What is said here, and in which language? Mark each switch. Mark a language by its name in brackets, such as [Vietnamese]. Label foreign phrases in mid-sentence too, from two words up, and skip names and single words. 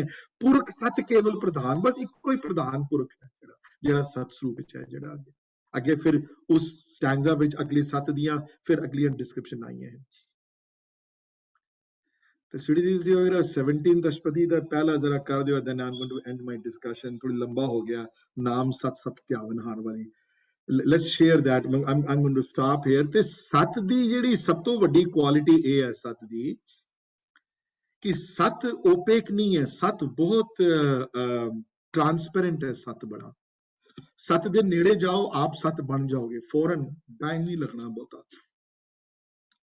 [Punjabi] ਪੁਰਖ ਸਤ ਕੇਵਲ ਪ੍ਰਧਾਨ, ਬਸ ਇੱਕੋ ਹੀ ਪ੍ਰਧਾਨ ਪੁਰਖ ਹੈ ਜਿਹੜਾ ਸਤ ਸਰੂਪ ਵਿੱਚ ਹੈ। ਜਿਹੜਾ ਅੱਗੇ ਫਿਰ ਉਸ ਸਟੈਂਜ਼ਾ ਵਿੱਚ ਅਗਲੀ ਸੱਤ ਦੀਆਂ ਫਿਰ ਅਗਲੀਆਂ ਡਿਸਕ੍ਰਿਪਸ਼ਨ ਆਈਆਂ ਹੈ। ਤੇ ਸਿੜੀ ਜੀ 17th ਅਸ਼ਟਪਦੀ ਦਾ ਪਹਿਲਾ ਜ਼ਰਾ ਕਰ ਦਿਓ, [English] then I'm going to end my discussion। [Punjabi] ਥੋੜੀ ਲੰਬਾ ਹੋ ਗਿਆ, ਨਾਮ ਸਤ ਧਿਆਵਨ ਹਾਰ ਵਾਲੀ। [English] Let's share that। I'm going to stop here। [Punjabi] ਤੇ ਸਤ ਦੀ ਜਿਹੜੀ ਸਭ ਤੋਂ ਵੱਡੀ ਕੁਆਲਿਟੀ ਇਹ ਹੈ ਸਤ ਦੀ, ਕਿ ਸਤ ਓਪੇਕ ਨਹੀਂ ਹੈ। ਸਤ ਬਹੁਤ ਟ੍ਰਾਂਸਪੇਰੈਂਟ ਹੈ। ਸਤ ਬੜਾ, ਸਤ ਦੇ ਨੇੜੇ ਜਾਓ ਆਪ ਸਤ ਬਣ ਜਾਓਗੇ, ਫੌਰਨ ਟਾਈਮ ਨਹੀਂ ਲੱਗਣਾ ਬਹੁਤਾ।